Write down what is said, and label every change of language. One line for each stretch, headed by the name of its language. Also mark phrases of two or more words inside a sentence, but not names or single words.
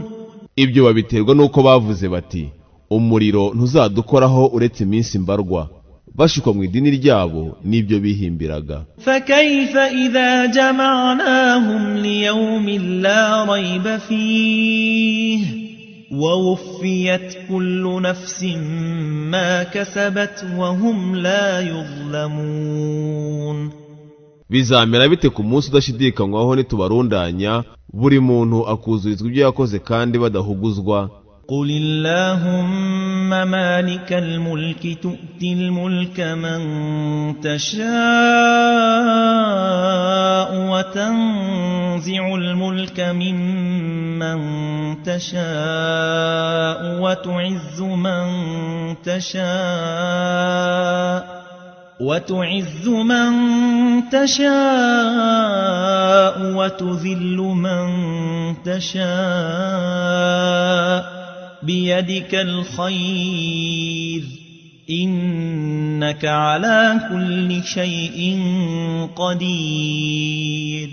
Kinyarwanda: Ibyo babiterwa nuko bavuze bati umuriro ntuzadukoraho uretse iminsi mbarwa, bashukwa mu idini ryabo n'ibyo bihimbiraga.
Arabic: فكيف إذا جمعناهم ليوم لا ريب فيه ووفيت كل نفس ما كسبت وهم لا يظلمون.
Kinyarwanda: Bizamera bite ku munsi udashidikanywaho nitubarundanya, buri muntu akuzurizwa ibyo yakoze kandi badahuguzwa?
Arabic: قل اللهم مالك الملك تؤتي الملك من تشاء وتنزع الملك ممن تشاء وتعز من تشاء وتذل من تشاء بيدك الخير إنك على كل شيء قدير.